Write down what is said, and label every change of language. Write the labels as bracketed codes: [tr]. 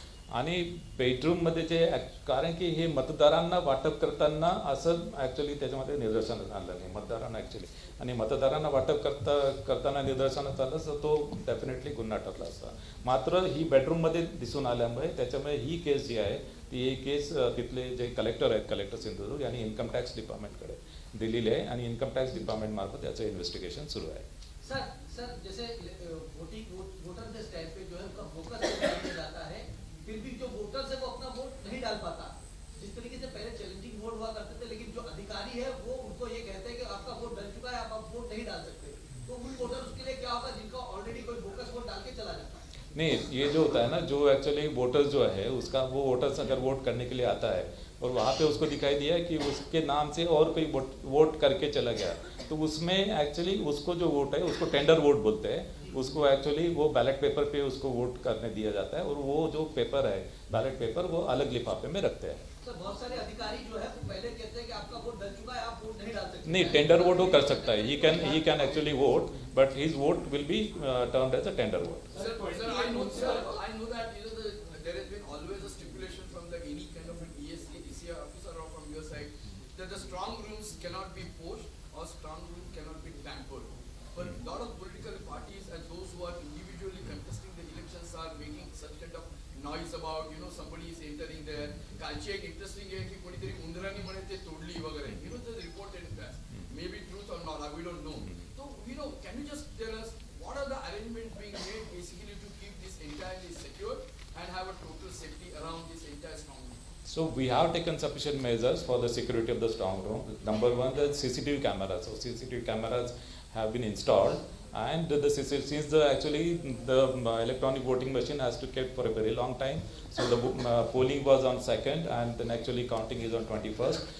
[mr] आणि बेडरूममध्ये जे कारण की हे मतदारांना वाटप करताना असं ऍक्च्युली त्याच्यामध्ये निदर्शनास आलं नाही मतदारांना ऍक्च्युली, आणि मतदारांना वाटप करताना निदर्शनास आलं तर तो डेफिनेटली गुन्हा ठरला असता. मात्र ही बेडरूममध्ये दिसून आल्यामुळे त्याच्यामुळे ही केस जी आहे ती एक केस तिथले जे कलेक्टर आहेत, कलेक्टर सिंधुदुर्ग यांनी इन्कम टॅक्स डिपार्टमेंटकडे दिलेली आहे, आणि इन्कम टॅक्स डिपार्टमेंट मार्फत याचं इन्व्हेस्टिगेशन सुरू आहे. [hi] सर जैसे वोटर के स्टैंड पे जो है उनका फोकस किया जाता है, फिर भी जो वोटर्स है वो अपना वोट नहीं डाल पाता. जिस तरीके से पहले चैलेंजिंग वोट हुआ करते थे, लेकिन जो अधिकारी है वो उनको ये कहते हैं कि आपका वोट डल चुका है, आप वोट नहीं डाल सकते. तो उन वोटर्स के लिए क्या होगा जिनका ऑलरेडी कोई बोगस वोट डाल के चला जाता है? नहीं, ये जो होता है ना, जो एक्चुअली वोटर्स जो है उसका, वो वोटर्स अगर वोट करने के लिए आता है और वहाँ पे उसको दिखाई दिया कि उसके नाम से और कोई वोट करके चला गया, तो उसमें एक्चुअली उसको जो वोट है उसको टेंडर वोट बोलते हैं. उसको एक्चुअली वो बैलेट पेपर पे उसको वोट करने दिया जाता है, और वो जो पेपर है बैलेट पेपर वो अलग लिफाफे में रखते हैं. सर बहुत सारे अधिकारी जो है वो पहले कहते हैं कि आपका वोट डल चुका है, आप वोट नहीं डाल सकते. नहीं, टेंडर वोट वो कर सकता है, [en] he can actually vote, but his vote will be termed as a tender vote. Sir, I know that there has been always a stipulation from any kind of an ECR officer or from your side that the strong rooms cannot be poached or strong rooms cannot be tampered. But a lot of political parties and those who are individually contesting the elections are making such kind of noise about, somebody is entering there. [mr] कालची एक interesting आहे की कोणीतरी उंदरांनी म्हणे ते तोडली वगैरे. [en] The report in press. Maybe truth or not, we don't know. So, can you just tell us what are the arrangements being made basically to keep this entirely secure and have a total safety around this entire strong room? So we have taken sufficient measures for the security of the strong room. Number one, the CCTV cameras. So CCTV cameras have been installed, and since the electronic voting machine has to keep for a very long time, so the polling was on 2nd, and then actually counting is on 21st.